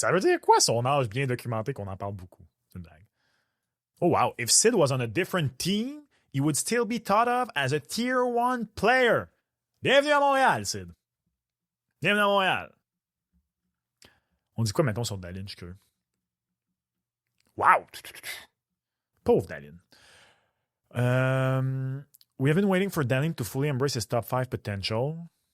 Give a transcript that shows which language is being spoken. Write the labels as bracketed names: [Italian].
[French] Ça veut dire quoi son âge bien documenté qu'on en parle beaucoup? C'est une blague. [English] Oh wow, if Sid was on a different team, he would still be thought of as a Tier 1 player. [French] Bienvenue à Montréal, Sid. Bienvenue à Montréal. On dit quoi, mettons, sur Dallin, je suis curieux. Wow! Pauvre Dallin. [English] We have been waiting for Dallin to fully embrace his top 5 potential.